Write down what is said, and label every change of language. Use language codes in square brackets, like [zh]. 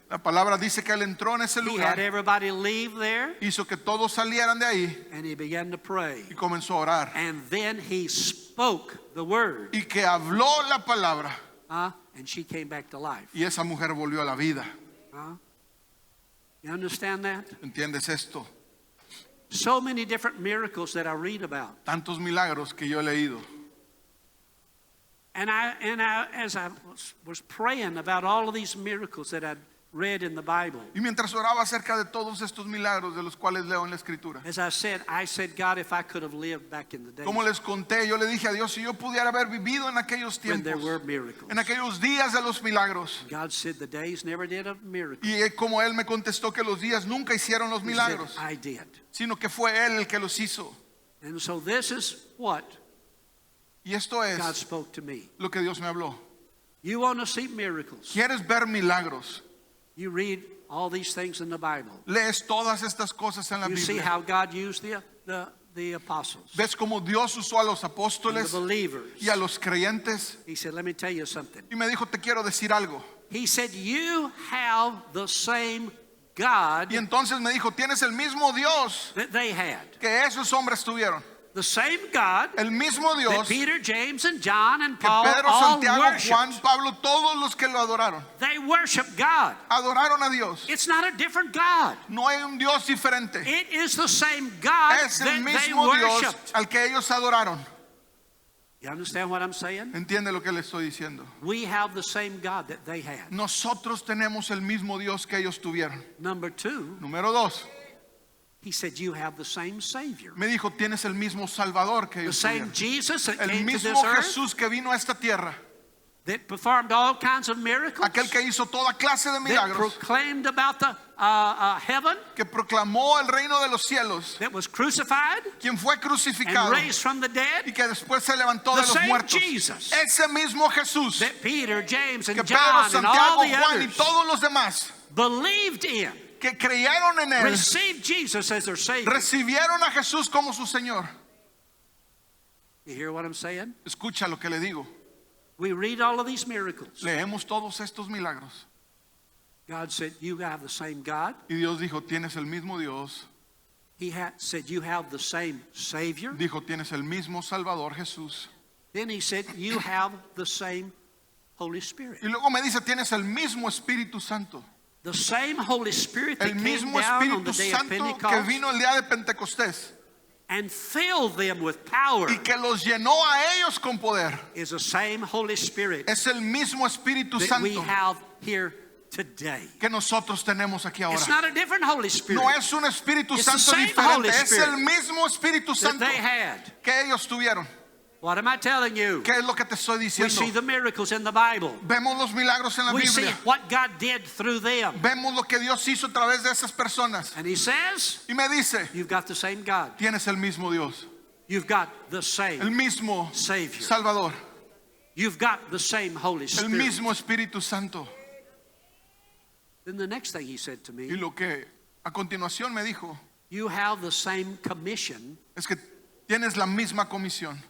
[es] La palabra dice que él entró en ese [en] He had [es] lugar, [en] everybody leave there, [es] hizo que todos salieran de ahí [en] and he began to pray. [es] y comenzó a orar. [en] And then he spoke the word, [es] Y que habló la palabra [en] and she came back to life. [es] y esa mujer volvió a la vida. [en] You understand that? [es] ¿Entiendes esto? [en] So many different miracles that I read about. [es] Tantos milagros que yo he leído. [en] And as I was praying about all of these miracles that I'd read in the Bible, [es] Y mientras oraba acerca de todos estos milagros de los cuales leo en la Escritura, [en] as I said, God, if I could have lived back in the days [es] como les conté, yo le dije a Dios, si yo pudiera haber vivido en aquellos [en] when there [es] tiempos, [en] were miracles. [es] en aquellos días de los milagros. [en] God said the days never did a miracle. [es] Y como Él me contestó que los días nunca hicieron los [en] He said, [es] milagros, [en] I did. [es] sino que fue Él el que los hizo. [en] And so this is what [es] Y esto es [en] God spoke to me. [es] lo que Dios me habló. [en] You want to see miracles. [es] ¿Quieres ver milagros? [en] You read all these things in the Bible. [es] Lees todas estas cosas en la [en] You see [es] Biblia. [en] how God used the apostles, [es] Ves cómo Dios usó a los [en] and [es] apóstoles [en] the believers. [es] y a los creyentes. [en] He said, let me tell you something. [es] Y me dijo, te quiero decir algo. [en] He said, you have the same God [es] Y entonces me dijo, tienes el mismo Dios [en] that they had. [es] que esos hombres tuvieron. [en] The same God [es] El mismo [en] that [es] Dios [en] Peter, James, and John and [es] que [en] Paul [es] Pedro, [en] all [es] Santiago, [en] worshiped. [es] Juan, Pablo, todos los que lo adoraron. [en] They worship God. [es] Adoraron a Dios. [en] It's not a different God. [es] No hay un Dios diferente. [en] It is the same God [es] Es el [en] that they [es] mismo Dios [en] worshiped. [es] al que ellos adoraron. [en] You understand what I'm saying? [es] ¿Entiende lo que le estoy diciendo? [en] We have the same God that they had. [es] Nosotros tenemos el mismo Dios que ellos tuvieron. [en] Number two, [es] Número 2, [en] he said, you have the same Savior. [es] me dijo, tienes el mismo Salvador que [en] The [es] ellos [en] same [es] tuvieron. [en] Jesus that [es] El [en] came to [es] mismo [en] this earth, [es] Jesús que vino a esta tierra. [en] that performed all kinds of miracles, [es] Aquel que hizo toda clase de [en] that [es] milagros. [en] proclaimed about the heaven, [es] Que proclamó el reino de los cielos. [en] that was crucified [es] Quien fue [en] and [es] crucificado. [en] raised from the [es] Y [en] dead, [es] que después se levantó [en] the [es] de los muertos. [en] Jesus [es] Ese mismo Jesús. [en] that Peter, James, [es] Que [en] and [es] Pedro, [en] John and all [es] Santiago, [en] the [es] Juan y [en] others [es] todos los demás. [en] believed in, [es] Que creyeron en Él. [en] received Jesus as their Savior. [es] Recibieron a Jesús como su Señor. [en] You hear what I'm saying? [es] Escucha lo que le digo. [en] We read all of these miracles. [es] Leemos todos estos milagros. [en] God said, you have the same God. [es] Y Dios dijo, tienes el mismo Dios. [en] He said, you have the same Savior. [es] Dijo, tienes el mismo Salvador Jesús. [en] Then he said, you have the same Holy Spirit. [es] Y luego me dice, tienes el mismo Espíritu Santo. [en] The same Holy Spirit that [es] El [en] came [es] mismo [en] down on the [es] Espíritu [en] day of [es] Santo que [en] Pentecost [es] vino el día de Pentecostés. [en] and filled them with power [es] Y que los llenó a ellos con poder. [en] is the same Holy Spirit [es] Es el mismo Espíritu [en] that we [es] Santo [en] have here today. [es] que nosotros tenemos aquí [en] It's [es] ahora. [en] not a different Holy Spirit [es] No es un Espíritu [en] It's the [es] Santo [en] same [es] diferente. [en] Holy [es] Es [en] Spirit [es] el mismo Espíritu [en] that [es] Santo [en] they had. [es] que ellos tuvieron. [en] What am I telling you? [es] ¿Qué es lo que te estoy [en] We see [es] diciendo? [en] the miracles in the Bible. [es] Vemos los milagros en la [en] We see [es] Biblia. [en] what God did through them. [es] Vemos lo que Dios hizo a través de esas personas. [en] And he says, [es] Y me dice, [en] you've got the same God. [es] tienes el mismo Dios. [en] You've got the [es] El [en] same [es] mismo [en] Savior. [es] Salvador. [en] You've got the same Holy [es] El [en] Spirit. [es] mismo Espíritu Santo. [en] Then the next thing he said to [es] Y [en] me, [es] lo que a continuación me dijo [en] you have the same commission [es] es que tienes la misma comisión